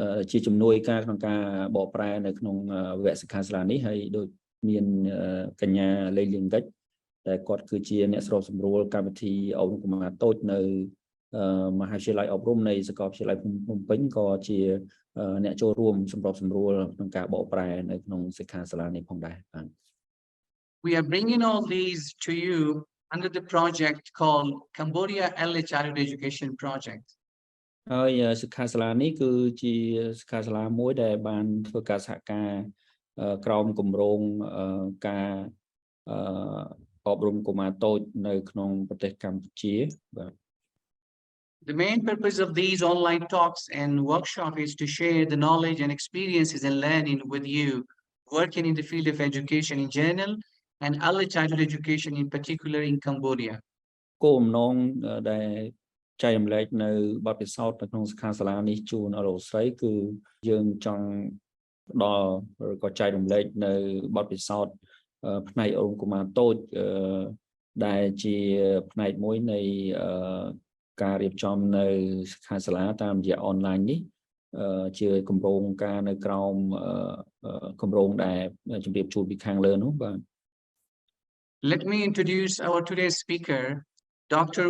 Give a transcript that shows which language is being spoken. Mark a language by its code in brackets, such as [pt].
[km] ជាជំនួយការក្នុងការបកប្រែនៅក្នុងវគ្គសិក្ខាសាលានេះហើយដូចមានកញ្ញាលេងលៀងកិច្ចដែលគាត់គឺជាអ្នកស្របសម្រួលកម្មវិធីអប់រំកុមារតូចនៅមហាវិទ្យាល័យអប់រំនៃសាកលវិទ្យាល័យភ្នំពេញក៏ជាអ្នកចូលរួមសម្របសម្រួលក្នុងការបកប្រែនៅក្នុងសិក្ខាសាលានេះផងដែរបាទ [en] We are bringing all these to you under the project called Cambodia Early Childhood Education Project. [km] ហើយសិក្ខាសាលានេះគឺជាសិក្ខាសាលាមួយដែលបានធ្វើការសហការក្រោមគម្រោងការអប់រំកុមារតូចនៅក្នុងប្រទេសកម្ពុជាបាទ [en] The main purpose of these online talks and workshops is to share the knowledge and experiences and learning with you working in the field of education in general and early childhood education in particular in Cambodia. [km] គោលបំណងដែលចែករំលែកនៅបទពិសោធន៍នៅក្នុងសិក្ខាសាលានេះជូនអស់លោកស្រីគឺយើងចង់ផ្ដល់ឬក៏ចែករំលែកនៅបទពិសោធន៍ផ្នែកអប់រំកុមារតូចដែលជាផ្នែកមួយនៃការរៀបចំនៅសិក្ខាសាលាតាមរយៈអនឡាញនេះជាគម្រោងការនៅក្រោមគម្រោងដែលជម្រាបជូនពីខាងលើនោះបាទ [en] Let me introduce our today's speaker, Dr.